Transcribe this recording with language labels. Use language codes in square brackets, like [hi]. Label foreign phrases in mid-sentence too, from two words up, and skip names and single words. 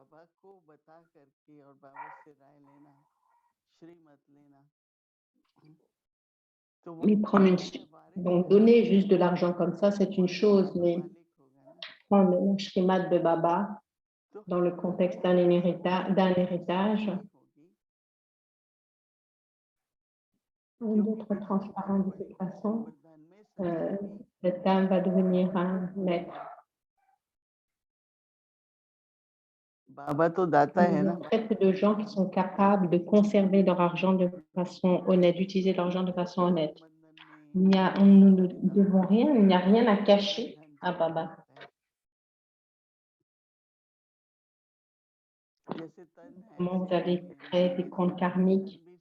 [fr] Mais donc donner juste de l'argent comme ça, c'est une chose, mais prendre le shrimad de Baba dans le contexte d'un héritage, d'être transparent de cette façon, cette âme va devenir un maître. [hi] बाबा तो दाता है [fr] Il y [hi] ना, [fr] a très peu de gens qui sont capables de conserver leur argent de façon honnête, d'utiliser l'argent de façon honnête. Nous ne devons rien, il n'y a rien à cacher à Baba. Comment vous allez créer des comptes karmiques?